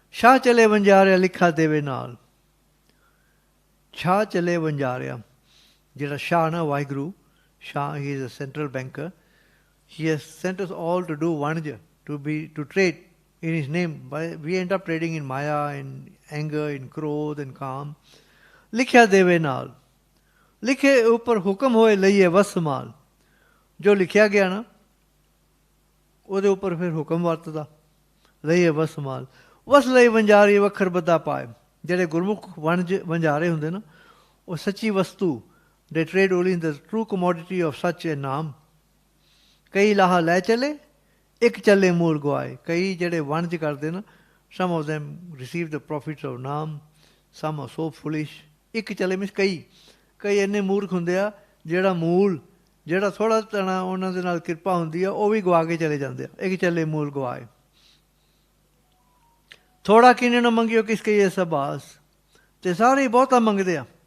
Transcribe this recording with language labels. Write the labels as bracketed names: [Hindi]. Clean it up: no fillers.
[Punjabi] ਸ਼ਾਹ ਚਲੇ ਵਣਜਾਰਿਆ ਲਿਖਾ ਦੇਵੇ ਨਾਲ। ਸ਼ਾਹ ਚਲੇ ਵਣਜਾਰਿਆ, ਜਿਹੜਾ ਸ਼ਾਹ ਨਾ Waheguru, [English] Shah, he is a central banker. He has sent us all to do vanj, to trade in his name. We end up trading in maya, in anger, in krodh, in kaam. [Punjabi] लिखिया देवे नाल, लिखे ऊपर हुक्म होए लइए वस माल। जो लिखिया गया ना ਉਹਦੇ ਉੱਪਰ ਫਿਰ ਹੁਕਮ ਵਰਤਦਾ, ਲਈਏ ਵਸ ਮਾਲ। ਵਸ ਲਈ ਵਣਜਾਰੀ ਵੱਖਰ ਬੱਦਾ ਪਾਏ। ਜਿਹੜੇ ਗੁਰਮੁਖ ਵਣਜਾਰੇ ਹੁੰਦੇ ਨਾ, ਉਹ ਸੱਚੀ ਵਸਤੂ, [English] they trade only in the true commodity of such a Naam. [Punjabi] ਕਈ ਲਾਹਾ ਲੈ ਚਲੇ, ਇੱਕ ਚੱਲੇ ਮੂਲ ਗਵਾਏ। ਕਈ ਜਿਹੜੇ ਵਣਜ ਕਰਦੇ ਨਾ, [English] some of them receive the profits of Naam, some are so foolish। [Punjabi] ਇੱਕ ਚੱਲੇ ਮੀਨਸ ਕਈ ਇੰਨੇ ਮੂਰਖ ਹੁੰਦੇ ਆ, ਜਿਹੜਾ ਮੂਲ, ਜਿਹੜਾ ਥੋੜ੍ਹਾ ਤਣਾ ਉਹਨਾਂ ਦੇ ਨਾਲ ਕਿਰਪਾ ਹੁੰਦੀ ਆ, ਉਹ ਵੀ ਗਵਾ ਕੇ ਚਲੇ ਜਾਂਦੇ ਆ। ਇੱਕ ਚੱਲੇ ਮੂਲ ਗਵਾਏ। ਥੋੜ੍ਹਾ ਕਿਨੇ ਨਾ ਮੰਗਿਓ ਕਿਸ ਕਹੀਏ ਸਬਾਸ। ਅਤੇ ਸਾਰੇ ਹੀ ਬਹੁਤਾ ਮੰਗਦੇ ਆ।